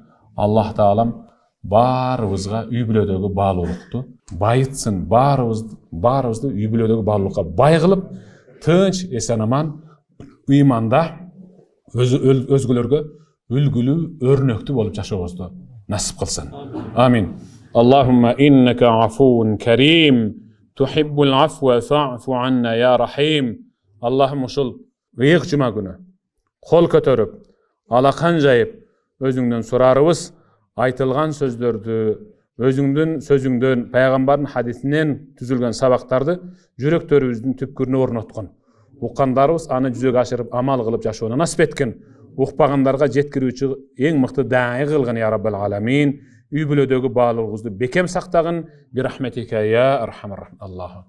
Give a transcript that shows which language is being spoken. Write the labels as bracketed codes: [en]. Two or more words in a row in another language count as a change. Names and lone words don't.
[ky] Аллах таалам баарыбызга үй бүлөдөгү баалуулукту байытсын, баарыбызды үй бүлөдөгү баалуулукка бай кылып, тынч, эсен аман, ыйманда өзгөлөргө үлгүлүү, өрнөктүү болуп жашообузду насип кылсын. Амин. [ar] اللهم إنك عفو كريم، تحب العفو فاعف عنا يا رحيم. [ky] Аллахым ушул ыйык жума күнү кол көтөрүп, алакан жайып, өзүңдөн сурарыбыз, айтылган сөздөрдү, өзүңдүн сөзүңдөн, пайгамбардын хадисинен түзүлгөн сабактарды жүрөктөрүбүздүн түпкүрүнө орноткон. Уккандарыбыз аны жүзөгө ашырып амал кылып жашоону насип эткен. Укпагандарга жеткирүүчү эң мыкты даи кылгын [ar] يا رب العالمين. [ky] Үй бүлөдөгү баалуулугубузду бекем сактагын. [ar] برحمتك يا أرحم الرحيم. الله